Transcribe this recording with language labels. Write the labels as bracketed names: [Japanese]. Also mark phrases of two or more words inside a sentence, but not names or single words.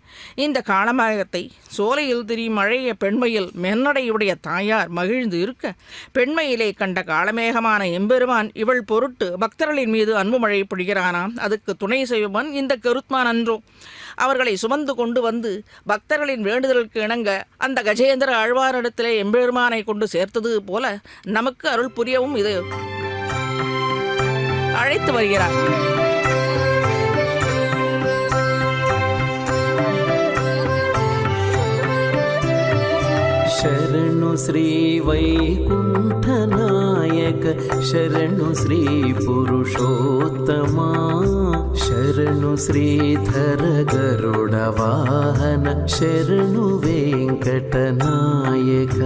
[Tamil] இந்த காளமேகத்தை சோலையில் திரியும் அழகிய பெண்மையில் மென்னடையுடைய தாயார் மகிழ்ந்து இருக்க பெண்மையிலே கண்ட காளமேகமான எம்பெருமான் இவள் பொருட்டு பக்தர்களின் மீது அன்பு மழை பொழிகிறானாம். அதுக்கு துணை செய்வன் இந்த கருத்மான் அன்றோ. அவர்களை சுமந்து கொண்டு வந்து பக்தர்களின் வேண்டுதலுக்கு இணங்க அந்த கஜேந்திர ஆழ்வாரிடத்திலே எம்பெருமானை கொண்டு சேர்த்தது போல நமக்கு அருள் புரியவும் இது அழைத்து வருகிறார். [Kannada] ಶರಣು ಶ್ರೀ ವೈಕುಂಠನಾಯಕ, ಶರಣು ಶ್ರೀ ಪುರುಷೋತ್ತಮ, ಶರಣು ಶ್ರೀಧರ ಗರುಡ ವಾಹನ, ಶರಣು ವೆಂಕಟನಾಯಕ.